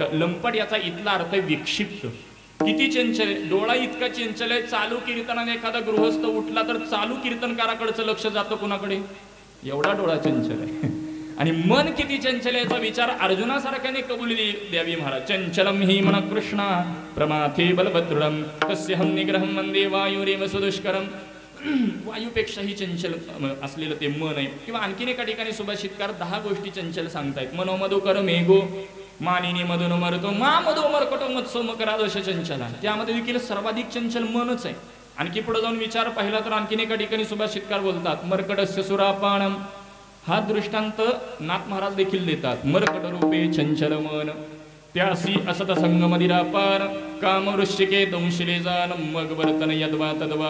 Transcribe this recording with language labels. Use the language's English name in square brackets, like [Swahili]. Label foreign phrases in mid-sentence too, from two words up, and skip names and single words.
[Marathi] लंपट याचा इथला अर्थ आहे विक्षिप्त. किती चंचल आहे डोळा, इतका चंचल आहे. चालू कीर्तनाने एखादा गृहस्थ उठला तर चालू कीर्तनकाराकडचं लक्ष जातं कुणाकडे? एवढा डोळा चंचल आहे. आणि मन किती चंचल याचा विचार अर्जुनासारख्याने कबुली द्यावी महाराज. [Sanskrit] चंचलम हि मन कृष्णा प्रमाथे बलभद्रम तस्यहं निग्रहं वंदे वायुरेव सुदुष्करम. [Marathi] वायूपेक्षाही चंचल असलेलं ते मन आहे. किंवा आणखीन एका ठिकाणी सुभाषितकार 10 गोष्टी चंचल सांगतायत. [Sanskrit] मनो मधुकर मेघो मानिनी मधुन मरतो मा मधो मरकटो मत्सो मकरादश चंचला. [Marathi] त्यामध्ये देखील सर्वाधिक चंचल मनच आहे. आणखी पुढे जाऊन विचार पाहिला तर आणखीन एका ठिकाणी सुभाषितकार बोलतात, [Sanskrit] मर्कटस्य सुरापाणम. [Marathi] हा दृष्टांत नाथ महाराज देखील देतात. मर्कट रूपे चंचल मन त्यासी असत संग मदिरापार काम वृश्चिके दंशिले जान मग वर्तन यद्वा तद्वा.